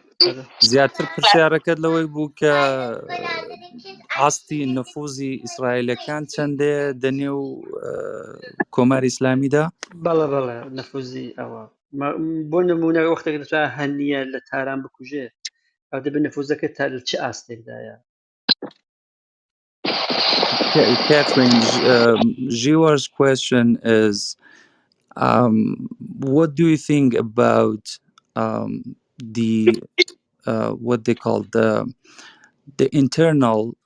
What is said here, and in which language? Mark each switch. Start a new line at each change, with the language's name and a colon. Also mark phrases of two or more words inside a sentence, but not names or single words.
Central Kurdish: زیاتر پرسیارەکەت لەوەی بوو کە ئاستی نفوزی ئیسرائیلەکان چەندێ دەنێو کۆماری ئیسلامیدا؟ بەڵێ نەفوزی ئەوە بۆ نمونە وەختێک دەتوانێت هەنیە لە تاران بکوژێ ئەو دەبێت نەفوزەکە تا لە چه ئاستێکدایە.
English: Catherine, Jiwar's question is, what do you think about the what they call the internal